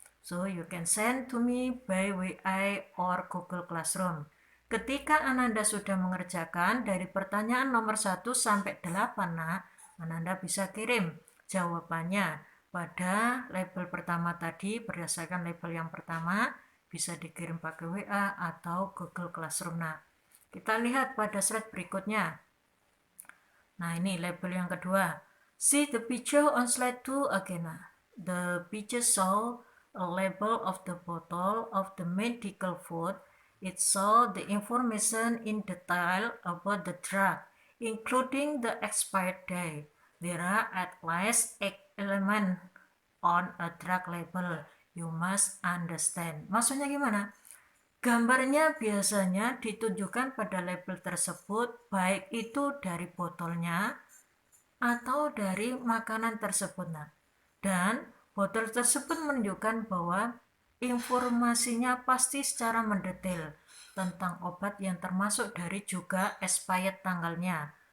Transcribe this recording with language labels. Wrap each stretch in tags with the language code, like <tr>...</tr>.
<en>So, you can send to me by WI or Google Classroom.</en> <id>Ketika Ananda sudah mengerjakan dari pertanyaan nomor 1 sampai 8, nah, Ananda bisa kirim jawabannya pada label pertama tadi berdasarkan label yang pertama, bisa dikirim pakai WA atau Google Classroom. Nah, kita lihat pada slide berikutnya. Nah, ini label yang kedua.</id> <en>See the picture on slide 2 again. The picture show a label of the bottle of the medical food. It show the information in detail about the drug, including the expired date. There are at least 8 elements on a drug label. You must understand.</en> <id>Maksudnya gimana? Gambarnya biasanya ditunjukkan pada label tersebut, baik itu dari botolnya atau dari makanan tersebut. Nah, dan botol tersebut menunjukkan bahwa informasinya pasti secara mendetail tentang obat yang termasuk dari juga expired tanggalnya.</id>